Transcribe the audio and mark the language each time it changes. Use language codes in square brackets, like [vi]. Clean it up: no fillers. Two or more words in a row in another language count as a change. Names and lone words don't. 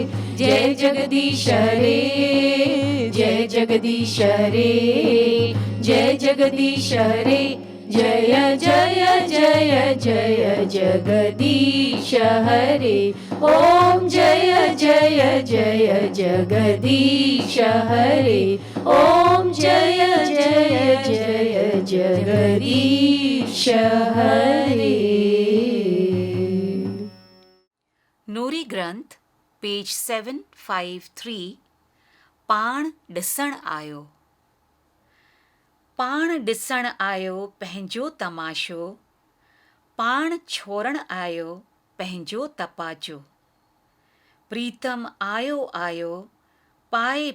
[hi] जय जगदीश हरे जय जगदीश हरे जय जगदीश हरे जय जय जय जय जगदीश हरे ओम जय जय जय जगदीश हरे ओम जय जय जय जगदीश हरे। [sd] नूरी ग्रंथ पेज 753 पाण ॾिसण आयो पाण ॾिसण आयो पंहिंजो तमाशो पाण छोड़ण आयो पंहिंजो तपाचो प्रीतम आयो आयो पाए